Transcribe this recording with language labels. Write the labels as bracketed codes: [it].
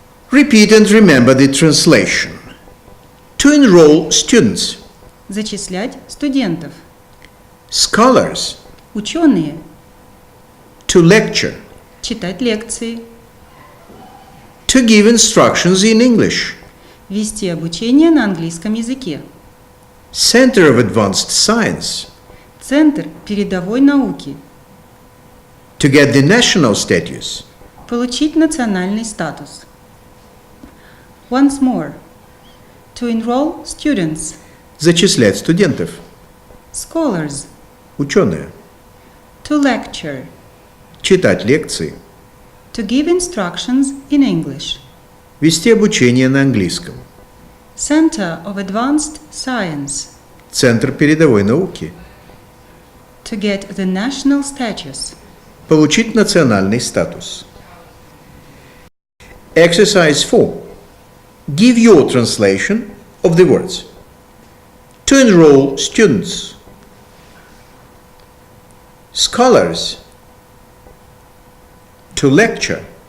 [en] Repeat and remember the translation. To enroll students. [ru] Зачислять студентов. [en] Scholars. [ru] Ученые. [en] To lecture. [ru] Читать лекции. [en] To give instructions in English. [ru] Вести обучение на английском языке. [en] Center of Advanced Science. [ru] Центр передовой науки. [en] To get the national status. [ru] Получить национальный статус. [en] Once more. To enroll students. [ru] Зачислять студентов. [en] Scholars. [ru] Ученые. [en] To lecture. [ru] Читать лекции. [en] To give instructions in English. [ru] Вести обучение на английском. [en] Center of Advanced Science. [ru] Центр передовой науки. [en] To get the national status. [ru] Получить национальный статус. [en] Exercise 4. Give your translation of the words. To enroll students. Scholars. To lecture.